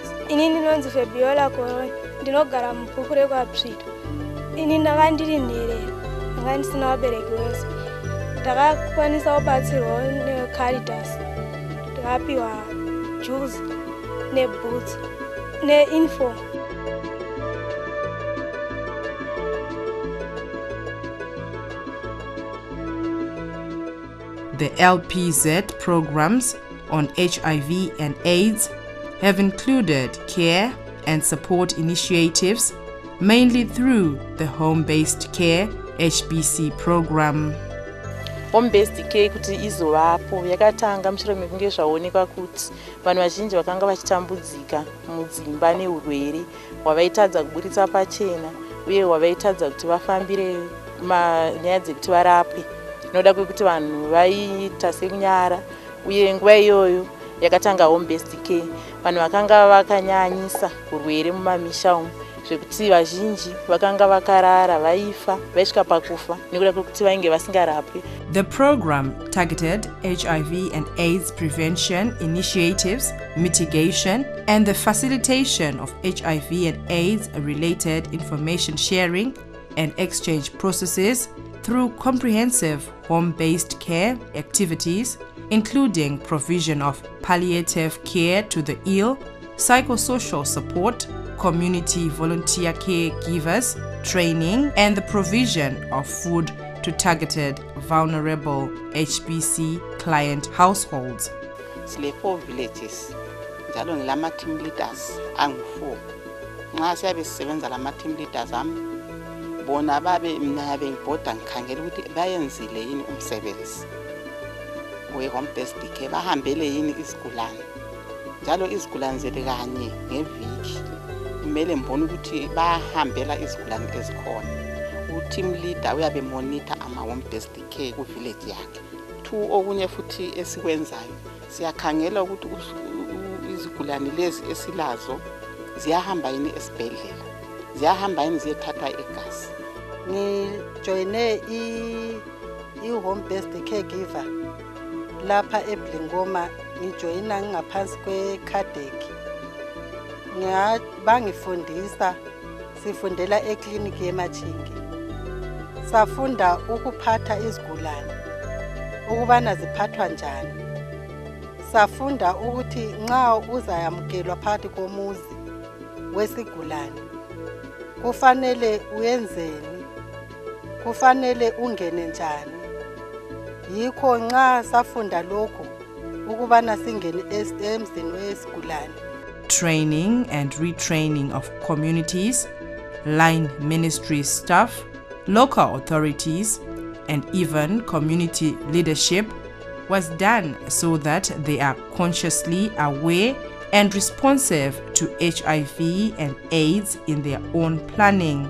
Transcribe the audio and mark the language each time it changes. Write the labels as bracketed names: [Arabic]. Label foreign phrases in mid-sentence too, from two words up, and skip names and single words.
[Shona] Ini ndinonzi Fabiola Koroni, ndinogara mubhukure kwaTsvito. Ini ndanga ndiri nherera, ndanga ndisina vabereki vose. Ndakakwanisa kubatsirwawo neCaritas. Ndakapiwa juice nebhutsu neinform. [English] The LPZ programs on HIV and AIDS have included care and support initiatives, mainly through the Home-Based Care HBC program. Home-based care [Shona] kuti izovapo yakatanga mushure mekunge zvaonekwa kuti vanhu vazhinji vakanga vachitambudzika mudzimba neurwere hwavaitadza kuburitsa pachena uye hwavaitadza kuti vafambire nyaya dzekuti varapwe. Noda kwekuti vanhu vaiita sekunyara uye nguva iyoyo yakatanga [English] home-based care. [Shona] Vanhu vakanga vakanyanyisa urwere mumamisha umu zvekuti vazhinji vakanga vakarara vaifa vaisvika pakufa nekuda kwekuti vainge vasingarapwi. [English] The program targeted HIV and AIDS prevention initiatives, mitigation, and the facilitation of HIV and AIDS-related information sharing and exchange processes through comprehensive home-based care activities, including provision of palliative care to the ill, psychosocial support, community volunteer caregivers, training, and the provision of food to targeted vulnerable HBC client households. [North Ndebele] Sile 4 villages, njalo ngilama [English] team leaders [North Ndebele] angu 4 nxa siyabe sisebenza lama- [English] team leaders [North Ndebele] ami bona babe mina bengibhoda ngikhangela ukuthi bayenzile yini umsebenzi we- [English] home based care, [North Ndebele] bahambele yini isigulane njalo izigulane zethu kanye ngeviki kumele mbone ukuthi bahambela izigulane ezikhona. U- [English] team leader [North Ndebele] uyabe monitor ama- [English] home based care [North Ndebele] ku-village yakhe. 2 okunye futhi esikwenzayo siyakhangela ukuthi izigulane lezi esilazo ziyahamba yini esibhedlela, ziyahamba yini ziyethatha igazi. Ngijoyine i- [English] home based caregiver [North Ndebele] lapha eBlingoma, ngijoyina ngaphansi kwe-Cadec. Bangifundisa, sifundela ekliniki yeMachingi. Safunda ukuphatha izigulane, ukubana ziphathwa njani. Safunda ukuthi nxa uzayamukelwa phakathi komuzi wesigulane kufanele uyenzeni, kufanele ungene njani. Yikho nxa safunda lokho ukubana singene emzini wesigulane. [English] Training and retraining of communities, line ministry staff, local authorities, and even community leadership was done so that they are consciously aware and responsive to HIV and AIDS in their own planning.